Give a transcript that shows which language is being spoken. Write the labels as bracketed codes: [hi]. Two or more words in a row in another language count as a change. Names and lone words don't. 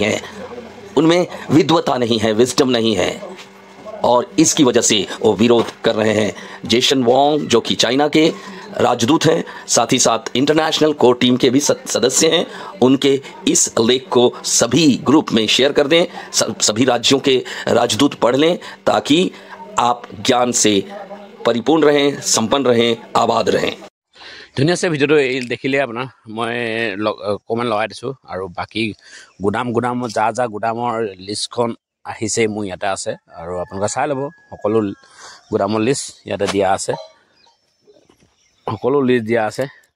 [hi] है उनमें विद्वता नहीं है विजडम नहीं है और इसकी वजह से वो विरोध कर रहे हैं जेसन वोंग जो कि चाइना के राजदूत हैं साथ ही साथ [en] International Core Team [hi] के भी सदस्य हैं उनके इस लेख को सभी ग्रुप में शेयर कर दें सभी राज्यों के राजदूत पढ़ लें ताकि आप ज्ञान से परिपूर्ण रहें संपन्न रहें आबाद रहें [as] ধুনীয়াছে ভিডিঅ'টো দেখিলে আপোনাৰ মই কমেণ্ট লগাই দিছোঁ আৰু বাকী গুদামত যা গুদামৰ লিষ্টখন আহিছে মোৰ ইয়াতে আছে আৰু আপোনালোকে চাই ল'ব সকলো গুদামৰ লিষ্ট ইয়াতে দিয়া আছে সকলো লিষ্ট দিয়া আছে